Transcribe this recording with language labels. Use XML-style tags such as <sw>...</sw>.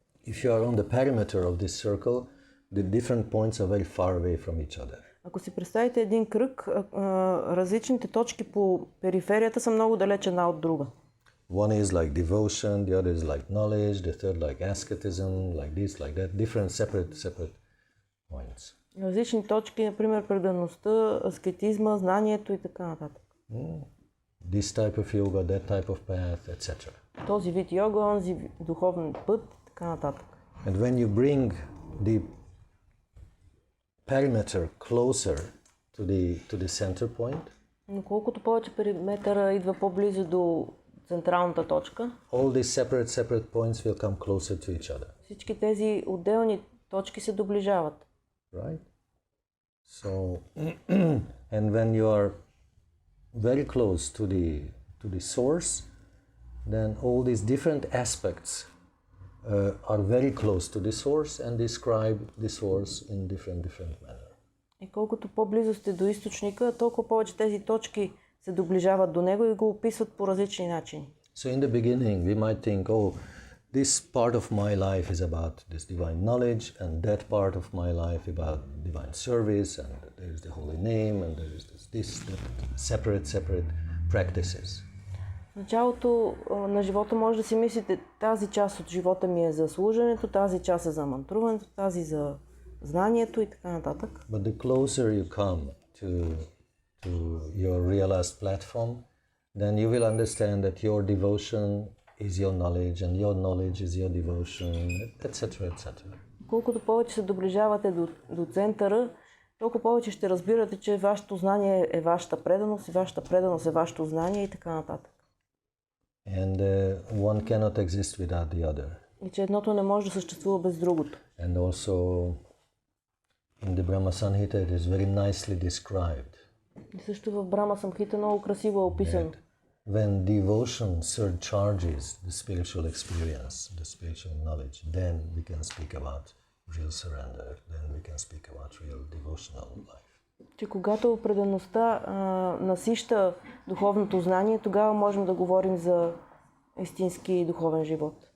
<en>if you are on the perimeter of this circle, the different points are very far away from each other.</en> <bg>ако си представите един кръг, различните точки по периферията са много далеч една от друга.</bg> <en>One is like devotion, the other is like knowledge, the third like asceticism, like this, like that, different separate points.</en> <bg>Различни точки, например, предаността, аскетизма, знанието и така нататък.</bg> <en>This type of yoga, that type of path, etc.</en> <bg>Този вид йога, онзи духовен път и така нататък.</bg> <en>And when you bring the perimeter closer to the center point,</en> <bg>Но колкото повече периметъра идва по-близо до централната точка,</bg> <en>all these separate points will come closer to each other.</en> <bg>всички тези отделни точки се доближават.</bg> <en>Right? So, and when you are very close to the source, then all these different aspects are very close to the source and describe the source in different manner.</en> <bg>И колкото по-близо сте до източника, толкова повече тези точки се доближават до него и го описват по различни начини.</bg> <en>So in the beginning we might think, oh, this part of my life is about this divine knowledge, and that part of my life about divine service, and there is the holy name, and there is this separate practices.</en> <bg>В началото на живота може да си мислите, тази част от живота ми е за служенето, тази част е за мантруването, тази за знанието и така нататък.</bg> <en>But the closer you come to your realized platform, then you will understand that your devotion is your knowledge, and your knowledge is your devotion, etc., etc.</en> <bg>Колкото повече се доближавате до центъра, толкова повече ще разбирате, че вашето знание е вашата преданост и вашата преданост е вашето знание и така нататък.</bg> <en>And one cannot exist without the other.</en> <bg>И че едното не може да съществува без другото.</bg> <en>And also in the Brahma Samhita it is very nicely described.</en> <bg>И също в Брама Самхита много красиво е описано.</bg> <en>When devotion surcharges the spiritual experience, the spiritual knowledge, then we can speak about real surrender, then we can speak about real devotional life.</en> <bg>Че когато предаността насища духовното знание, тогава можем да говорим за истински духовен живот.</bg>